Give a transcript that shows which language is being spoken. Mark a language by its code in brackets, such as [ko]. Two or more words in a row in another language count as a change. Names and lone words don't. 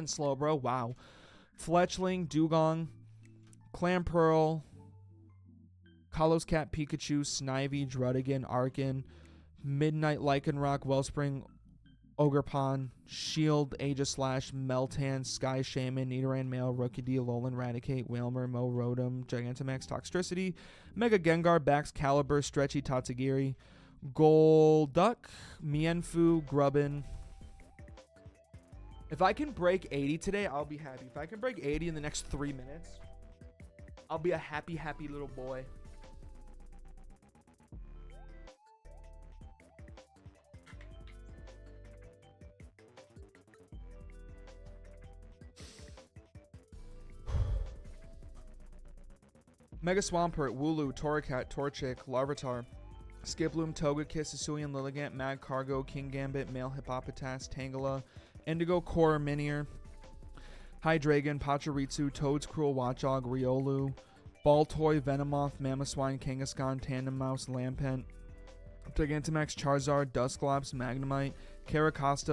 [en] Slowbro, wow, Fletchling, Dugong, Clamperl, Kalos Cat, Pikachu, Snivy, Druddigan, Arkin, Midnight Lycanroc, Wellspring, Ogerpon, Shield, Aegislash, Meltan, Sky Shaman, Nidoran Male, Rookidee, Alolan Raticate, Wailmer, Mo Rotom, Gigantamax, Toxtricity, Mega Gengar, Bax, Caliber, Stretchy, Tatsugiri, Golduck, Mienfoo, Grubbin. If I can break 80 today, I'll be happy. If I can break 80 in the next 3 minutes, I'll be a happy, happy little boy. Mega Swampert, Wooloo, Torracat, Torchic, Larvitar, Skiploom, Togekiss, Hisuian Lilligant, Mad Cargo, King Gambit, Male Hippopotas, Tangela, Indigo Core, Minior, Hydreigon, Pachirisu, Toad's Cruel, Watchog, Riolu, Baltoy, Venomoth, Mamoswine, Kangaskhan, Tandem Mouse, Lampent, Gigantamax, Charizard, Dusclops, Magnemite, Caracosta,